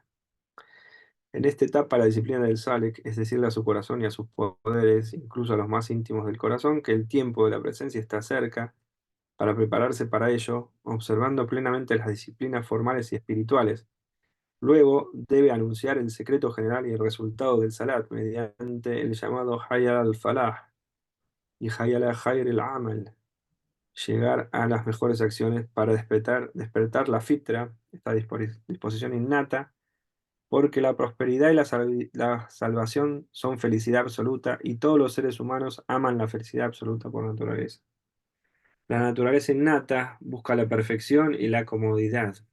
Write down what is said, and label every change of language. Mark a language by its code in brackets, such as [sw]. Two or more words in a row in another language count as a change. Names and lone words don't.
[es] En esta etapa, la disciplina del Salik es decirle a su corazón y a sus poderes, incluso a los más íntimos del corazón, que el tiempo de la presencia está cerca, para prepararse para ello, observando plenamente las disciplinas formales y espirituales. Luego debe anunciar el secreto general y el resultado del Salat mediante el llamado [ar] حي الفلاح [es] y [ar] حي على خير العمل, [es] llegar a las mejores acciones para despertar la fitra, esta disposición innata, porque la prosperidad y la salvación son felicidad absoluta y todos los seres humanos aman la felicidad absoluta por naturaleza. La naturaleza innata busca la perfección y la comodidad.